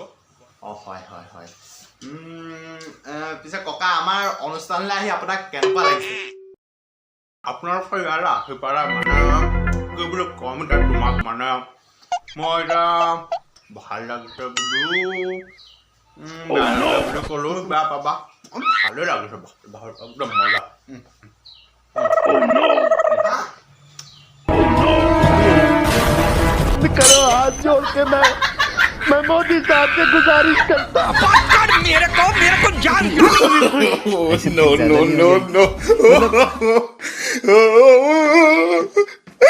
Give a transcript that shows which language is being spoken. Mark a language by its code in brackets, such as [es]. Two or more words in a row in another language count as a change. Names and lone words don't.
[as] হয় পিছে ককা আমাৰ অনুষ্ঠানলৈ আহি আপোনাক কেনেকুৱা লাগিছে? আপোনালোকে ইয়ালৈ আহি পেলাই মানে কি বুলি ক'ম এতিয়া তোমাক মানে মই এতিয়া ভাল লাগিছে বুলি ক'লেও বেয়া পাবা ভালেই লাগিছে একদম মজা [hi] करो हाथ जोड़ के मैं मोदी साहब से गुजारिश करता हूँ मेरे को जान no